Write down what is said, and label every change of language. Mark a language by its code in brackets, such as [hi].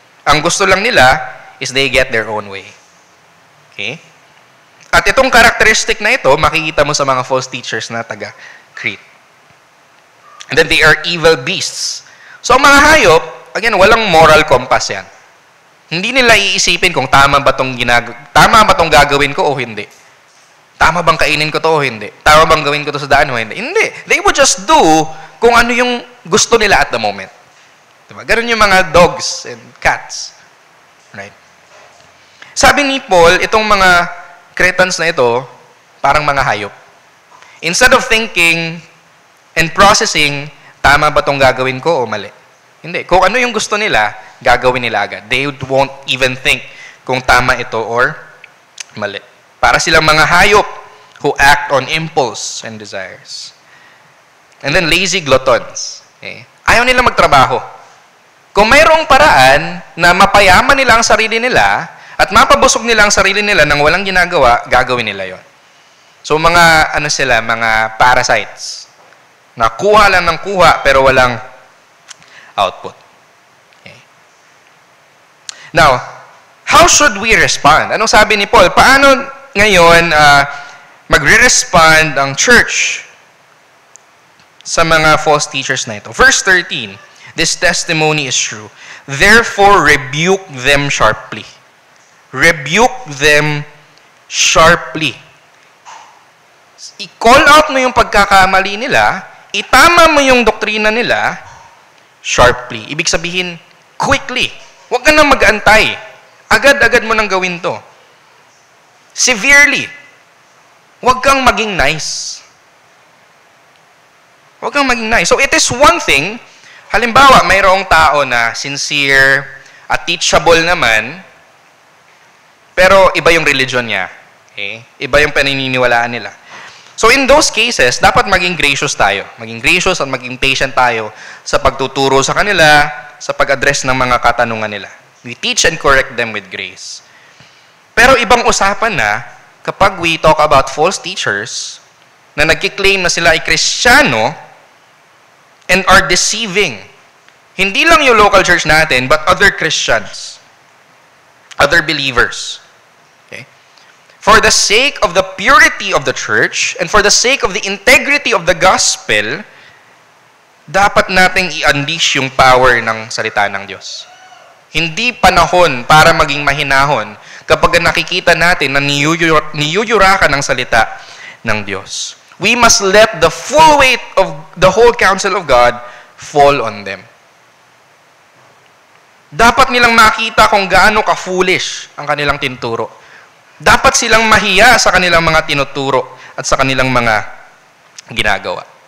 [tl] Ang gusto lang nila [en] is they get their own way. Okay? [tl] At itong characteristic na ito, makikita mo sa mga false teachers na taga-Crete. [en] And then they are evil beasts. [tl] So ang mga hayop, again, walang moral compass yan. Hindi nila iisipin kung tama ba tong gagawin ko o hindi. Tama bang kainin ko to o hindi? Tama bang gawin ko to sa daan o hindi? Hindi. [en] They would just do [tl] kung ano yung gusto nila [en] at the moment. [tl] Diba? Ganun yung mga dogs and cats. Right? Sabi ni Paul, itong mga Cretans na ito, parang mga hayop. [en] Instead of thinking and processing, [tl] tama ba tong gagawin ko o mali? Hindi. Kung ano yung gusto nila, gagawin nila agad. [en] They won't even think [tl] kung tama ito [en] or mali. [tl] Para silang mga hayop [en] who act on impulse and desires. And then lazy gluttons. Okay? [tl] Ayaw nila magtrabaho. Kung mayroong paraan na mapayaman nila ang sarili nila at mapabusog nila ang sarili nila nang walang ginagawa, gagawin nila yon. So mga mga parasites. Nakuha lang ng kuha pero walang output. Okay. [en] Now, how should we respond? [tl] Anong sabi ni Paul? Paano ngayon magre-respond ang church sa mga false teachers na ito? [en] Verse 13, this testimony is true. Therefore, rebuke them sharply. Rebuke them sharply. [tl] I-call out mo yung pagkakamali nila, itama mo yung doktrina nila, sharply. Ibig sabihin, quickly. Huwag ka nang mag-antay. Agad-agad mo nang gawin to. Severely. Huwag kang maging nice. Huwag kang maging nice. [en] So it is one thing, [tl] halimbawa, mayroong tao na sincere at teachable naman, pero iba yung religion niya. Okay? Iba yung paniniwalaan nila. [en] So in those cases, [tl] dapat maging gracious tayo. Maging gracious at maging patient tayo sa pagtuturo sa kanila, sa pag-address ng mga katanungan nila. [en] We teach and correct them with grace. [tl] Pero ibang usapan na kapag [en] we talk about false teachers [tl] na nagkiklaim na sila ay Kristiyano [en] and are deceiving. [tl] Hindi lang yung local church natin, [en] but other Christians, other believers. [tl] Okay? [en] For the sake of the purity of the church and for the sake of the integrity of the gospel, [tl] dapat nating i-unleash yung power ng salita ng Diyos. Hindi panahon para maging mahinahon kapag nakikita natin na niyuyura ka ng salita ng Diyos. [en] We must let the full weight of the whole counsel of God fall on them. [tl] Dapat nilang makita kung gaano ka-foolish ang kanilang tinuturo. Dapat silang mahiya sa kanilang mga tinuturo at sa kanilang mga ginagawa.